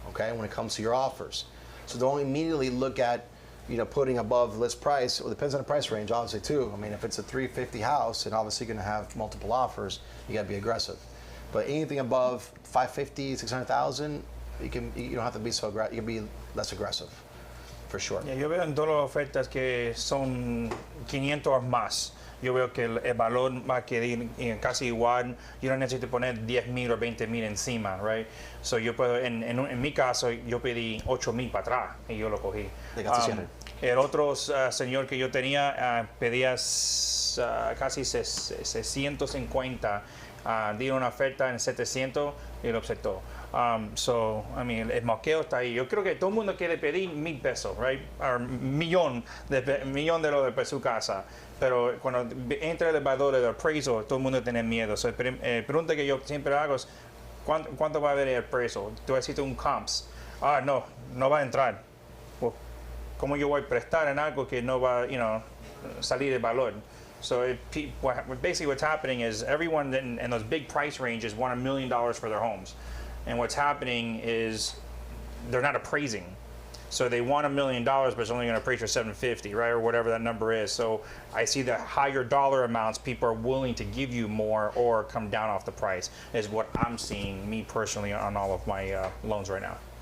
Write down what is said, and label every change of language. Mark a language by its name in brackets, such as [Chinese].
[English] Okay, when it comes to your offers. So don't immediately look at, putting above the list price. Well, it depends on the price range, obviously, too. I mean, if it's a 350 house and obviously you're going to have multiple offers, you got to be aggressive. But anything above 550, 600,000, you don't have to be so aggressive. You can be less aggressive, for sure. [Spanish] Yeah, yo veo en todas las ofertas que son 500 o más. Yo veo que el valor va a quedar casi igual. Yo no necesito poner 10,000 o 20,000 encima, [English] right? [Spanish] So yo puedo, en mi caso, yo pedí 8,000 para atrás y yo lo cogí. El otro señor que yo tenía pedía casi 650. Di una oferta en 700 y lo aceptó. El moqueo está ahí. Yo creo que todo el mundo quiere pedir 1,000 pesos, [English] right? [Spanish] Millón de su casa. Pero cuando entra el valor del appraisal, todo el mundo tiene miedo. So, pregunta que yo siempre hago es, ¿cuánto va a haber el appraisal? Tú necesitas un comps. No va a entrar. Well, ¿cómo yo voy a prestar en algo que no va a salir de valor? [English] So basically what's happening is everyone in those big price ranges want $1 million for their homes. And what's happening is they're not appraising. So they want $1 million, but it's only going to appraise for 750, right, or whatever that number is. So I see the higher dollar amounts, people are willing to give you more or come down off the price, is what I'm seeing, me personally, on all of my loans right now.